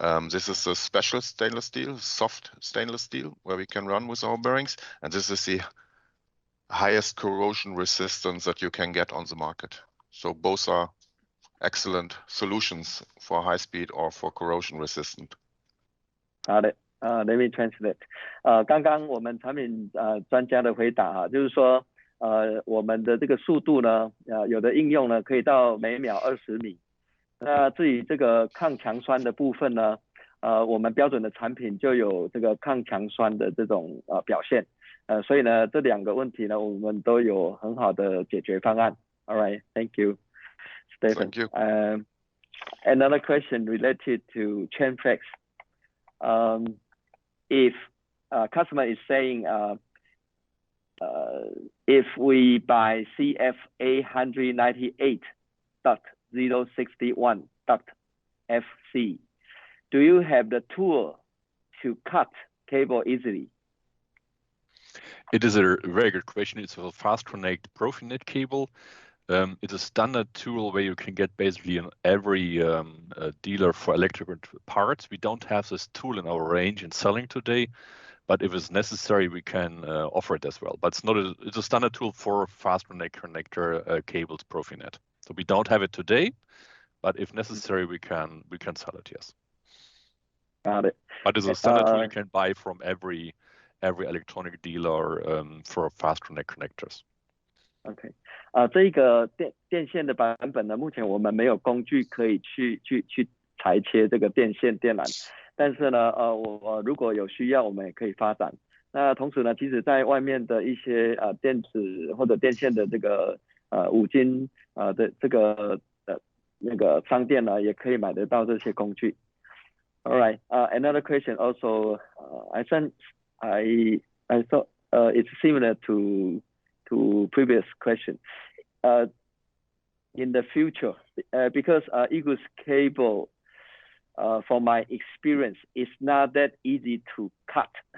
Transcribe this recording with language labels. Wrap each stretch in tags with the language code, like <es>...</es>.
<en>This is a special stainless steel, soft stainless steel, where we can run with our bearings. And this is the highest corrosion resistance that you can get on the market. So both are excellent solutions for high speed or for corrosion resistant. Got it. Let me translate.</en> <zh>刚刚我们产品专家的回答就是说我们的这个速度呢，有的应用呢可以到每秒20米。那至于这个抗强酸的部分呢，我们标准的产品就有这个抗强酸的这种表现，所以呢这两个问题呢，我们都有很好的解决方案。</zh> <en>All right, thank you, Stephen. Thank you. Another question related to chainflex. If a customer is saying, if we buy CFA 198.061.FC, do you have the tool to cut cable easily? It is a very good question. It's a fast connect Profinet cable. It's a standard tool where you can get basically in every dealer for electrical parts. We don't have this tool in our range in selling today, but if it's necessary, we can offer it as well. But it's a standard tool for fast connector cables Profinet. So we don't have it today, but if necessary, we can sell it. Yes. Got it. But it's a standard tool you can buy from every electronic dealer for fast connect connectors.</en> <zh>OK， 这个电线的版本呢，目前我们没有工具可以去裁切这个电线电缆，但是呢，我如果有需要，我们也可以发展。那同时呢，其实在外面的一些电子或者电线的这个5金的这个那个商店呢，也可以买得到这些工具。</zh> <en>All right, another question also, I thought it's similar to previous question. In the future, because igus cable, from my experience, is not that easy to cut.</en>